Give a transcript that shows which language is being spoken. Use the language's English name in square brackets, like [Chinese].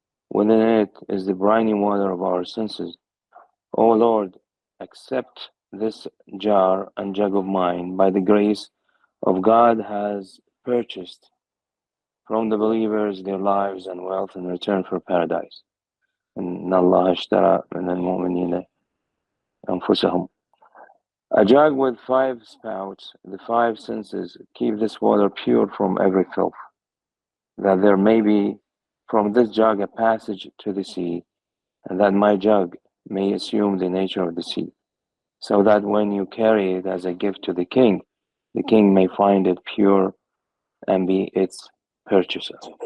[English] Within it is the briny water of our senses. O Lord, accept this jar and jug of mine by the grace of God has purchased from the believers their lives and wealth in return for paradise. [Arabic] إن الله اشترى من المؤمنين أنفسهم. [English] A jug with 5 spouts, the 5 senses, keep this water pure from every filth, that there may be from this jug a passage to the sea, and that my jug may assume the nature of the sea, so that when you carry it as a gift to the king may find it pure and be its purchaser.